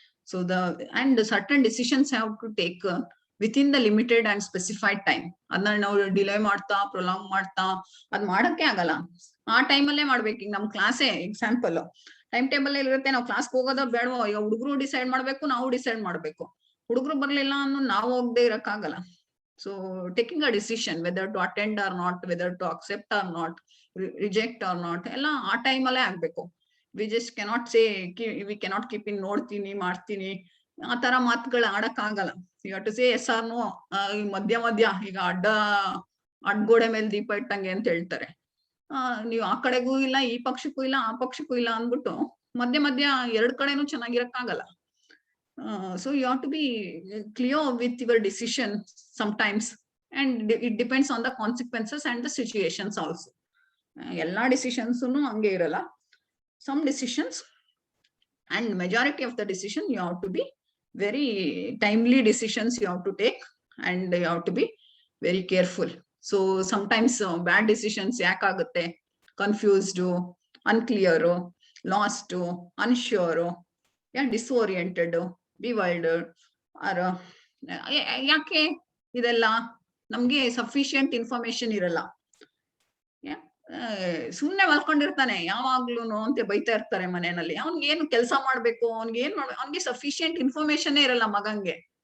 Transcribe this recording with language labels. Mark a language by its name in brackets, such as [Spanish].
[English] So certain decisions have to take within the limited and specified time. [Kannada] ಅದನ್ನ ನಾವು delay ಮಾಡ್ತಾ prolong ಮಾಡ್ತಾ ಅದ್ ಮಾಡಕ್ಕೆ ಆಗಲ್ಲ. ಆ ಟೈಮಲ್ಲೇ ಮಾಡ್ಬೇಕು. ಈಗ ನಮ್ ಕ್ಲಾಸೇ ಎಕ್ಸಾಂಪಲ್ ಟೈಮ್ ಟೇಬಲ್ ಇರುತ್ತೆ, ನಾವು ಕ್ಲಾಸ್ಗೆ ಹೋಗೋದೋ ಬೇಡವೋ, ಈಗ ಹುಡುಗರು ಡಿಸೈಡ್ ಮಾಡ್ಬೇಕು, ನಾವು ಡಿಸೈಡ್ ಮಾಡ್ಬೇಕು. ಹುಡುಗರು ಬರ್ಲಿಲ್ಲ ಅನ್ನೋ ನಾವು ಹೋಗದೆ ಇರಕ್ಕಾಗಲ್ಲ. [English] so taking a decision whether to attend or not, whether to accept or not, reject or not, [Kannada] ಎಲ್ಲ ಆ ಟೈಮಲ್ಲೇ ಆಗ್ಬೇಕು. [English] we just cannot say we cannot keep in [Kannada] ನೋಡ್ತೀನಿ ಮಾಡ್ತೀನಿ ಆ ತರ ಮಾತುಗಳು ಆಡಕ್ ಆಗಲ್ಲ. [English] You have to say yes or no. [Kannada] ಮಧ್ಯ ಈಗ ಅಡ್ಗೋಡೆ ಮೇಲೆ ದೀಪ ಇಟ್ಟಂಗೆ ಅಂತ ಹೇಳ್ತಾರೆ. ನೀವು ಆ ಕಡೆಗೂ ಇಲ್ಲ, ಈ ಪಕ್ಷಕ್ಕೂ ಇಲ್ಲ, ಆ ಪಕ್ಷಕ್ಕೂ ಇಲ್ಲ ಅಂದ್ಬಿಟ್ಟು ಮಧ್ಯ ಎರಡ್ ಕಡೆನೂ ಚೆನ್ನಾಗಿರಕ್ಕಾಗಲ್ಲ. [English] So you have to be clear with your decision sometimes, and it depends on the consequences and the situations also. [Kannada] Ella decisions hange iralla. [English] Some decisions and majority of the decision you have to be very timely decisions you have to take, and you have to be very careful. So sometimes bad decisions [Kannada] yakagutte, [English] confused, unclear, lost, unsure, disoriented, bewildered, or [Kannada] ಯಾಕೆ ಇದೆಲ್ಲ ನಮ್ಗೆ sufficient information ಇರಲ್ಲ. ಸುಮ್ನೆ ಮಲ್ಕೊಂಡಿರ್ತಾನೆ ಯಾವಾಗ್ಲೂನು ಅಂತ ಬೈತಾ ಇರ್ತಾರೆ ಮನೆಯಲ್ಲಿ. ಅವ್ನ್ಗೆ ಏನು ಕೆಲಸ ಮಾಡ್ಬೇಕು, ಅವ್ನ್ಗೆ ಸಫಿಶಿಯಂಟ್ ಇನ್ಫಾರ್ಮೇಶನ್ ಇರಲ್ಲ ಮಗಂಗೆ.